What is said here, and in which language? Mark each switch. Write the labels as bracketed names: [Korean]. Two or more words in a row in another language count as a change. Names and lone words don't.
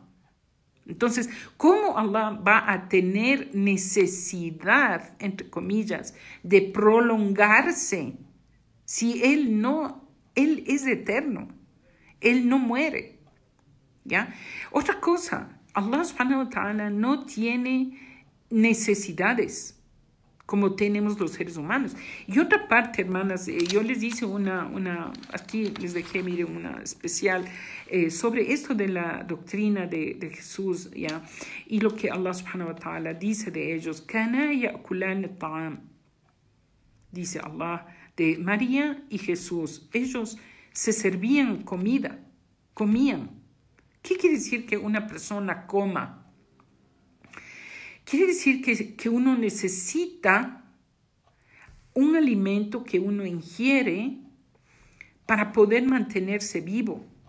[Spanish] Entonces, ¿cómo Allah va a tener necesidad, entre comillas, de prolongarse si Él es eterno? Él no muere, ¿ya? Otra cosa, Allah [Arabic] سبحانه وتعالى [Spanish] no tiene necesidades como tenemos los seres humanos. Y otra parte, hermanas, yo les hice aquí les dejé, miren, una especial sobre esto de la doctrina de Jesús, ¿ya? Y lo que Allah [Arabic] سبحانه وتعالى [Spanish] dice de ellos, [Arabic] كانا يأكلان الطعام, [Spanish] dice Allah, de María y Jesús. Ellos se servían comida, comían. ¿Qué quiere decir que una persona coma? Quiere decir que uno necesita un alimento que uno ingiere para poder mantenerse vivo.